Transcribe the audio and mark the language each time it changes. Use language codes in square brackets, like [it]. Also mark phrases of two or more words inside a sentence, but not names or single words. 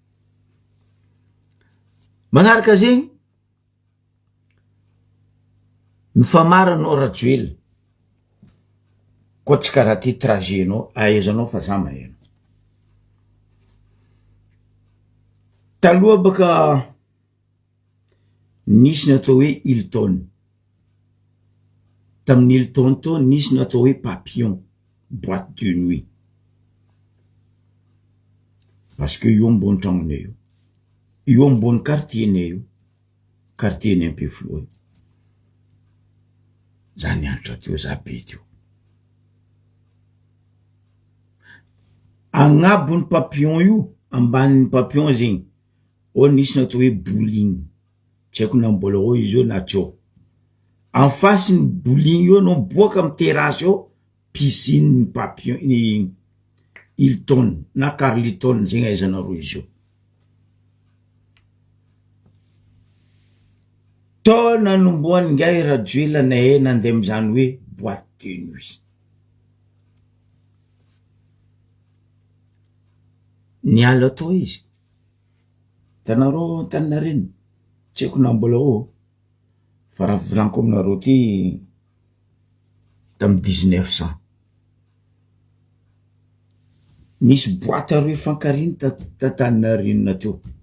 [mg] Magnaraka zegny mifamara anao rajoela koa tsy karaha ty trajet anao ahaizanao fa za maheno. Taloha baka nisy natao hoe Hilton, tamin'ny Hilton to nisy natao hoe Papillon [fr] boîte de nuit parce que [mg] io ambony tragnonay io ambony quartiernay io quartiernay Ampefloy za nianatra teo za be teo. Agnabon'ny Papillon io ambanin'ny Papillon zegny o nisy natao hoe bowling tsy haiko na mbola eo izy io na tseo. [fr] En face [mg] ny bowling io no boaka amy terrasse eo piscine ny Papillon ny Hilton na Carlton zegny ahaizanareo izy io. To nanomboany ngay rajoela nahay nandeha amizany hoe [fr] boîte de nuit. [mg] Niala to izy tanareo Antaninarenina tsy haiko na mbola eo fa raha volaniko aminareo ty tamy 1900 nisy boîte aroy fankariny t'Antaninarenina teo.